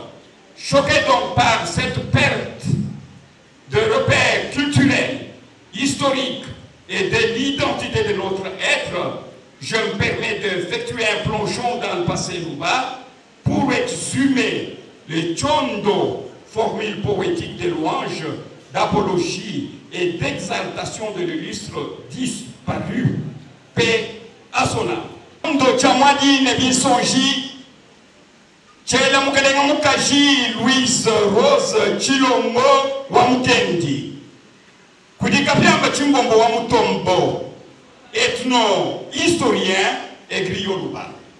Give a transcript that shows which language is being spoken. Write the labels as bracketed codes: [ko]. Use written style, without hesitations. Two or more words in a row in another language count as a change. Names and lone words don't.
[fr] Choqué donc par cette perte de repères culturels, historiques et de l'identité de notre être, je me permets d'effectuer un plongeon dans le passé Luba pour exhumer les Chondo, formule poétique de louange, d'apologie et d'exaltation de l'illustre disparu, paix à son âme. [lua] Ndo chamwadi nebisonji, chela mukalenga mukaji Louise Rose Chilongo wa Mukendi. Kudika pyamba chimbombo wa Mutombo, [fr] ethno-historien et griot Luba.